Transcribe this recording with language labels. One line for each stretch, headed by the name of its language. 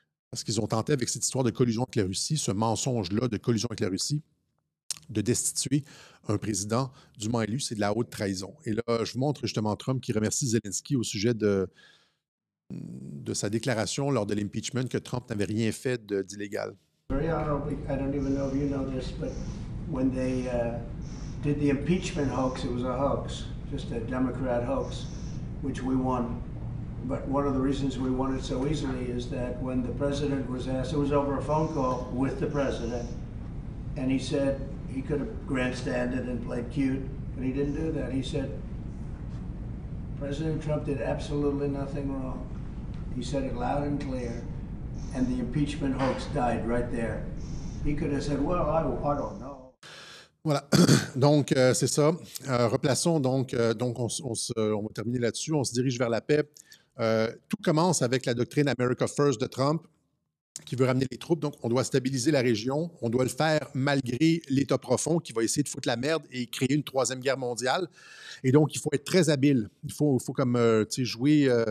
French: Parce qu'ils ont tenté, avec cette histoire de collusion avec la Russie, ce mensonge-là de collusion avec la Russie, de destituer un président dûment élu, c'est de la haute trahison. Et là, je vous montre justement Trump qui remercie Zelensky au sujet de sa déclaration lors de l'impeachment que Trump n'avait rien fait d'illégal.
English: Very honorably, I don't even know if you know this, but when they did the impeachment hoax, it was a hoax, just a Democrat hoax, which we won. But one of the reasons we won it so easily is that when the president was asked, it was over a phone call with the president, and he said he could have grandstanded and played cute, but he didn't do that. He said, President Trump did absolutely nothing wrong. He said it loud and clear, and the impeachment hoax died right there. He could have said, well, I don't know.
French: Voilà. Donc, c'est ça. Replaçons donc on va terminer là-dessus. On se dirige vers la paix. Tout commence avec la doctrine America First de Trump, qui veut ramener les troupes. Donc, on doit stabiliser la région. On doit le faire malgré l'État profond qui va essayer de foutre la merde et créer une troisième guerre mondiale. Et donc, il faut être très habile. Il faut comme jouer